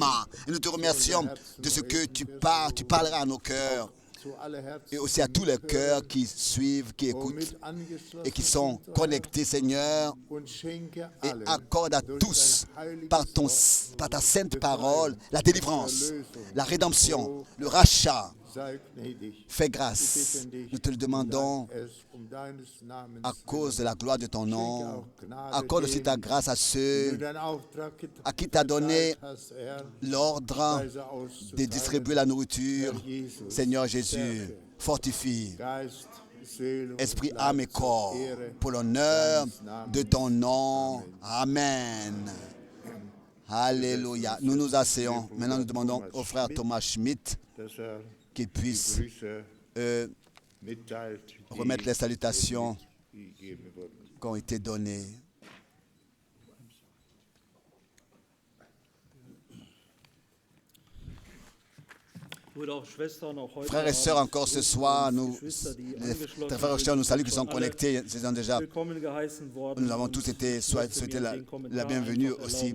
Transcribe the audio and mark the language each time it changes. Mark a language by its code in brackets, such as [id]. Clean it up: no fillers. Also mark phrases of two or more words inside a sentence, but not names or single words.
[fr] Et nous te remercions de ce que tu parleras à nos cœurs et aussi à tous les cœurs qui suivent, qui écoutent et qui sont connectés, Seigneur. Et accorde à tous, par ta sainte parole, la délivrance, la rédemption, le rachat, [de] sei gnädig. [fr] Fais grâce. Nous te le demandons [de] Es deines Namens [fr] à cause de la gloire de ton [de] Schenke [fr] nom. [de] auch Gnade [fr] Accorde aussi ta [de] denen, [fr] grâce à [de] die [fr] ceux [de] du deinen Auftrag [fr] à qui tu as donné [de] geteilt hast, Herr, [fr] l'ordre [de] Speise [fr] de [de] auszuteilen. [fr] distribuer la nourriture. [de] Herr Jesus, [fr] Seigneur Jésus, [de] stärke [fr] fortifie [de] Geist, Seele und [fr] esprit, [de] Leib [fr] âme et [de] zur [fr] corps [de] Ehre [fr] pour l'honneur [de] deines Namens. [fr] de ton nom. Amen. Alléluia. Nous nous asseyons. Maintenant, nous demandons au frère Thomas Schmidt [de] Dass [fr] qu'il [de] die [fr] puisse [de] Grüße mitteilt, die [fr] remettre les salutations [de] gegeben wurden. [fr] qui ont été données. Frères et sœurs, encore ce soir, les frères et sœurs nous saluent qui sont connectés. Nous avons tous été souhaité la bienvenue aussi.